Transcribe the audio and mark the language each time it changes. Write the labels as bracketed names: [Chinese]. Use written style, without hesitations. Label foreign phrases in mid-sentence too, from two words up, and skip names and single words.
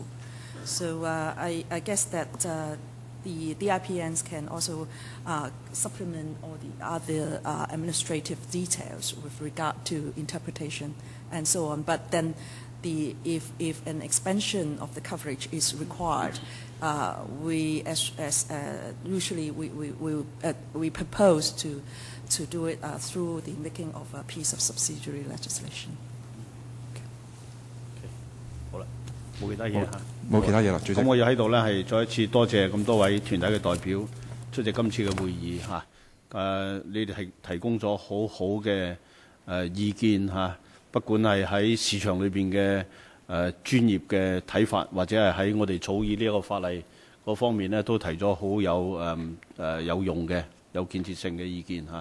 [English] So I guess that the DIPNs can also supplement all the other administrative details with regard to interpretation and so on. But then if an expansion of the coverage is required, we usually we propose to do it through the making of a piece of subsidiary legislation. [Cantonese] 好啦，冇其他嘢嚇。冇其他嘢啦，主席。咁我要喺度咧係再一次多謝咁多位團體嘅代表出席今次嘅會議嚇。你哋係提供咗好好嘅意見嚇，不管係喺市場裏邊嘅專業嘅睇法，或者係喺我哋草擬呢一個法例嗰方面咧，都提咗好有用嘅、有建設性嘅意見嚇。